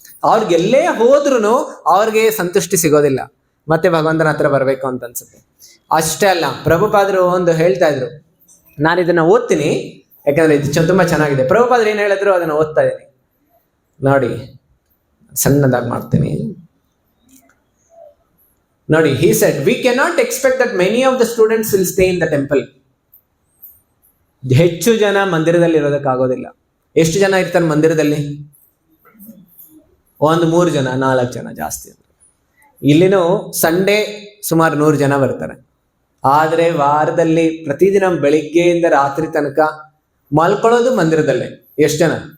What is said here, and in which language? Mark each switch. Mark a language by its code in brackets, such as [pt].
[kn] ಅವ್ರಿಗೆಲ್ಲೇ ಹೋದ್ರೂ ಅವ್ರಿಗೆ ಸಂತುಷ್ಟಿ ಸಿಗೋದಿಲ್ಲ, ಮತ್ತೆ ಭಗವಂತನ ಹತ್ರ ಬರ್ಬೇಕು ಅಂತ ಅನ್ಸುತ್ತೆ. ಅಷ್ಟೇ ಅಲ್ಲ, ಪ್ರಭುಪಾದರು ಒಂದು ಹೇಳ್ತಾ ಇದ್ರು, ನಾನು ಇದನ್ನ ಓದ್ತೀನಿ ಯಾಕಂದ್ರೆ ಇದು ತುಂಬಾ ಚೆನ್ನಾಗಿದೆ. ಪ್ರಭುಪಾದರು ಏನ್ ಹೇಳಿದ್ರು ಅದನ್ನ ಓದ್ತಾ ಇದ್ದೀನಿ ನೋಡಿ, ಸಣ್ಣದಾಗಿ ಮಾಡ್ತೀನಿ ನೋಡಿ. [en] He said, we cannot expect that many of the students will stay in the temple. [kn] ಹೆಚ್ಚು ಜನ ಮಂದಿರದಲ್ಲಿ ಇರೋದಕ್ಕಾಗೋದಿಲ್ಲ. ಎಷ್ಟು ಜನ ಇರ್ತಾರೆ ಮಂದಿರದಲ್ಲಿ? ಒಂದು 3 ಜನ 4 ಜನ ಜಾಸ್ತಿ. ಇಲ್ಲಿನೂ ಸಂಡೇ ಸುಮಾರು 100 ಜನ ಬರ್ತಾರೆ. ಆದ್ರೆ ವಾರದಲ್ಲಿ ಪ್ರತಿದಿನ ಬೆಳಿಗ್ಗೆಯಿಂದ ರಾತ್ರಿ ತನಕ ಮಲ್ಕೊಳ್ಳೋದು ಮಂದಿರದಲ್ಲೇ ಎಷ್ಟು ಜನ?